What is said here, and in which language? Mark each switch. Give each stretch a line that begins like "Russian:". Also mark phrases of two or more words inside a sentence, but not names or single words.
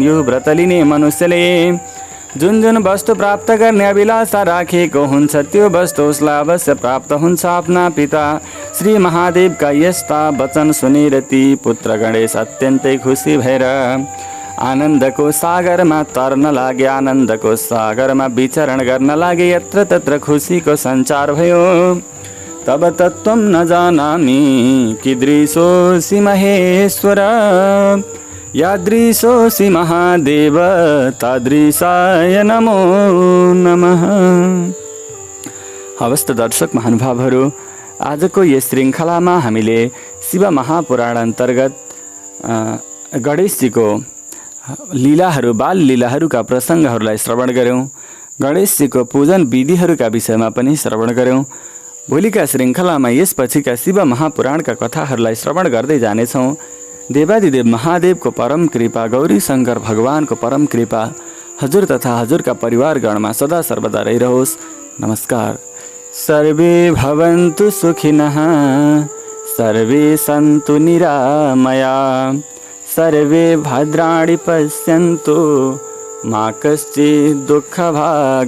Nepali: यो व्रत लिने मनुष्यले जुन जुन वस्तु प्राप्त गर्ने अभिलाषा राखेको हुन्छ त्यो वस्तु उसलाई अवश्य प्राप्त हुन्छ। आफ्ना पिता श्री महादेवका यस्ता वचन सुनेर ती पुत्र गणेश अत्यन्तै खुसी भएर आनन्दको सागरमा तर्न लागे। आनन्दको सागरमा विचरण गर्न लागे। यत्र तत्र खुसीको सञ्चार भयो।
Sanskrit: तब तत्त्वं न जानामि कीदृशोऽसि महेश्वर यादृशोऽसि महादेव तादृशाय नमो नमः।
Nepali: हवस् त दर्शक महानुभावहरू, आजको यस श्रृङ्खलामा हामीले शिव महापुराण अन्तर्गत गणेशजीको लीलाहरू बाल लीलाहरूका प्रसङ्गहरूलाई श्रवण गऱ्यौँ। गणेशजीको पूजन विधिहरूका विषयमा पनि श्रवण गऱ्यौँ। भोलिका श्रृङ्खलामा यसपछिका शिव महापुराणका कथाहरूलाई श्रवण गर्दै जानेछौँ। देवादिदेव महादेवको परम कृपा, गौरी शङ्कर भगवानको परम कृपा हजुर तथा हजुरका परिवारगणमा सदा सर्वदा रहिरहोस्। नमस्कार।
Sanskrit: सर्वे भवन्तु सुखिनः, सर्वे सन्तु निरामया, सर्वे भद्राणि पश्यन्तु, मा कश्चित् दुःखभाग् भवेत्।